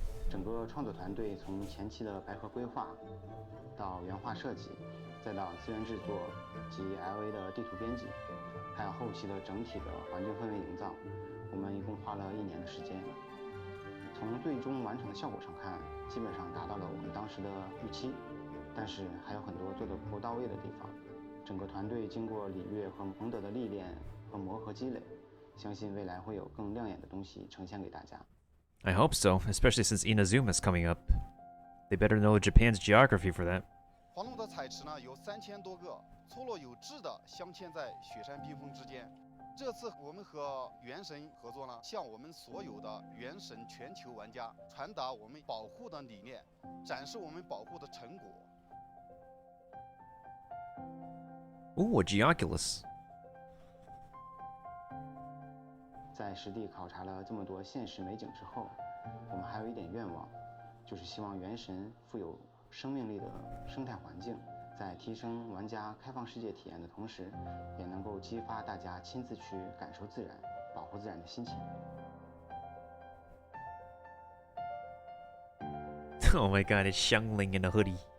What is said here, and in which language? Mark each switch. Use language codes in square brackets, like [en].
[zh] 整个创作团队从前期的白盒规划，到原画设计，再到资源制作及 LA 的地图编辑，还有后期的整体的环境氛围营造，我们一共花了1年的时间。从最终完成的效果上看，基本上达到了我们当时的预期，但是还有很多做得不够到位的地方。整个团队经过李月和蒙德的历练和磨合积累，相信未来会有更亮眼的东西呈现给大家。 [en] I hope so, especially since Inazuma's coming up. They better know Japan's geography for that. [zh] 黄龙的彩池呢有3000多个，错落有致地镶嵌在雪山冰峰之间。这次我们和原神合作呢，向我们所有的原神全球玩家传达我们保护的理念，展示我们保护的成果。 [en] Ooh, a Geoculus. [zh] 在实地考察了这么多现实美景之后，我们还有一点愿望，就是希望原神富有生命力的生态环境，在提升玩家开放世界体验的同时，也能够激发大家亲自去感受自然、保护自然的心情。 [en] Oh my god, it's Xiangling in a hoodie.